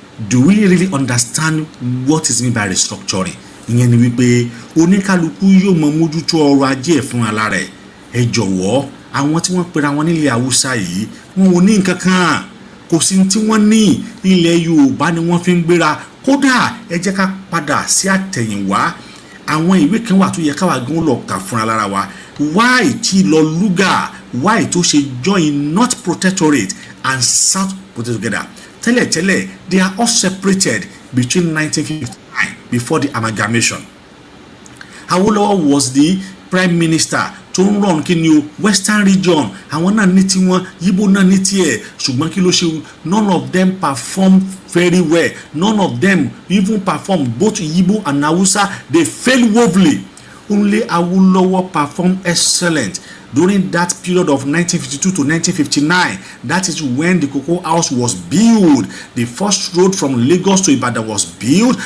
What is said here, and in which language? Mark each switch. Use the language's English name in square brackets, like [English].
[English] Do we really understand what is meant by restructuring? [Yoruba] ìyẹn ni wípé oníkálukú yóò mọ mójútó ọrọ̀ ajé ẹ̀ fún ara rẹ̀. ẹ jọ̀wọ́, àwọn tí wọ́n pera wọn nílẹ̀ Haúsá yìí wọn ò ní nǹkan kan, kò sí tí wọ́n ní. ilẹ̀ Yorùbá ni wọ́n fi ń gbéra. kódà ẹ jẹ́ ká padà sí àtẹ̀yìnwá, àwọn ìwé kan wà tó yẹ káwa gan lọ kà fúnra lára wa. why tí lọ lúgà, why tó ṣe [English] join North Protectorate and South Protectorate together. [Yoruba] tẹ́lẹ̀tẹ́lẹ̀ [English] they are all separated between 1959 before the amalgamation. Awolowo was the prime minister [Yoruba] tó ń run kí ni o [English] western region. [Yoruba] àwọn náà ní tiwọn, Yíbò náà ní tiẹ̀, ṣùgbọ́n kí ló ṣe? [English] none of them perform very well. none of them even perform, both Yíbò and Hausa, they fail woefully. Only Awolowo performed excellent during that period of 1952 to 1959. That is when the Cocoa House was built. The first road from Lagos to Ibadan was built.